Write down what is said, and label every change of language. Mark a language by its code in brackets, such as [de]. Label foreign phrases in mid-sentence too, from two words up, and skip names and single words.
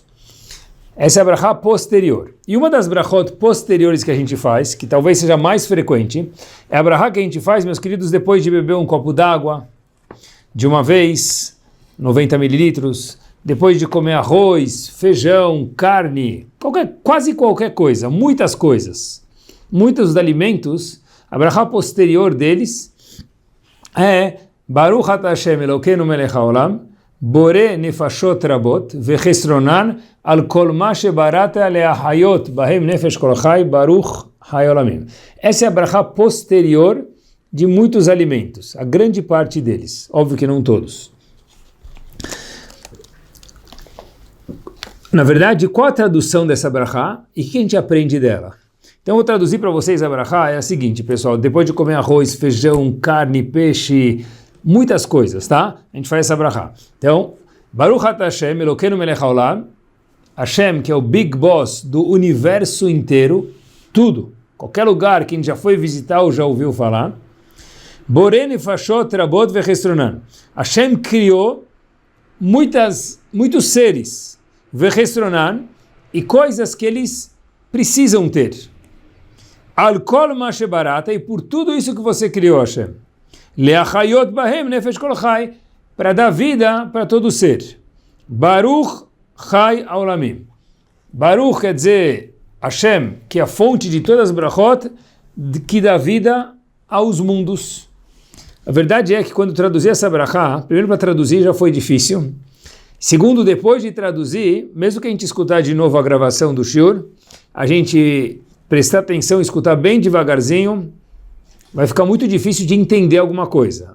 [pt] Essa é a brachá posterior. E uma das brachot posteriores que a gente faz, que talvez seja mais frequente, é a brachá que a gente faz, meus queridos, depois de beber um copo d'água, de uma vez, 90 mililitros, depois de comer arroz, feijão, carne, quase qualquer coisa, muitas coisas. Muitos alimentos, a brachá posterior deles é [he] ברוך אתה השם אלוקינו מלך העולם בורא נפשות רבות וחסרונן על כל מה שבראת להחיות בהם נפש כל חי ברוך העולמים. [pt] Essa é a brachá posterior de muitos alimentos, a grande parte deles, óbvio que não todos. Na verdade, qual a tradução dessa brachá e o que a gente aprende dela? Então eu vou traduzir para vocês a brachá, é a seguinte, pessoal, depois de comer arroz, feijão, carne, peixe, muitas coisas, tá? A gente faz essa brachá. Então, [he] ברוך אתה השם אלוקינו מלך העולם, השם, [pt] que é o [en] Big Boss [pt] do universo inteiro, tudo, qualquer lugar que a gente já foi visitar ou já ouviu falar, [he] בורא נפשות רבות וחסרונן. [pt] Hashem criou muitos seres, vechesronan, e coisas que eles precisam ter. [he] על כל מה שבראת, [pt] e por tudo isso que você criou, Hashem. [he] להחיות בהם נפש כל חי, [pt] para dar vida para todo ser. [he] ברוך חי העולמים. [pt] Baruch quer dizer Hashem, que é a fonte de todas as brachot, que dá vida aos mundos. A verdade é que quando traduzir essa brachá, primeiro para traduzir já foi difícil. Segundo, depois de traduzir, mesmo que a gente escutar de novo a gravação do shiur, a gente prestar atenção e escutar bem devagarzinho, vai ficar muito difícil de entender alguma coisa.